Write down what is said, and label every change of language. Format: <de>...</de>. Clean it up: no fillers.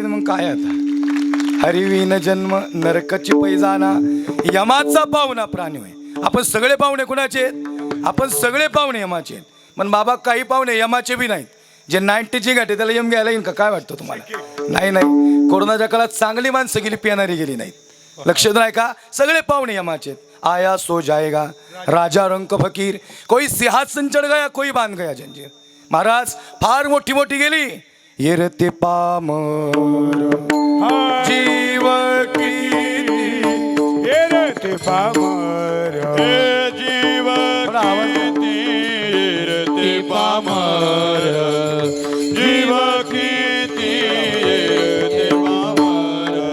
<mr>मग काय आता, हरिविन जन्म नरकाची पैजाना, यमाचा पाहुणा प्राणी होय. आपण सगळे पाहुणे कुणाचे आहेत? आपण सगळे पाहुणे यमाचे आहेत. पण बाबा काही पाहुणे यमाचे बी नाहीत. जे 90ची गाठी त्याला यम घ्यायला येईन का? काय वाटतं तुम्हाला? नाही. कोरोनाच्या काळात चांगली माणसं गेली, पिणारी गेली नाहीत. लक्ष नाही का? सगळे पाहुणे यमाचे आहेत.</mr> <hi>आया सो जाएगा, राजा रंक फकीर, कोई सिंहासन चढ गया, कोई बांध गया जंजीर.</hi> <mr>महाराज फार मोठी मोठी गेली. येरते पामर जीव किती, येरते पामर जीव किती, येरते पामर जीव किती, येरते पामर.</mr>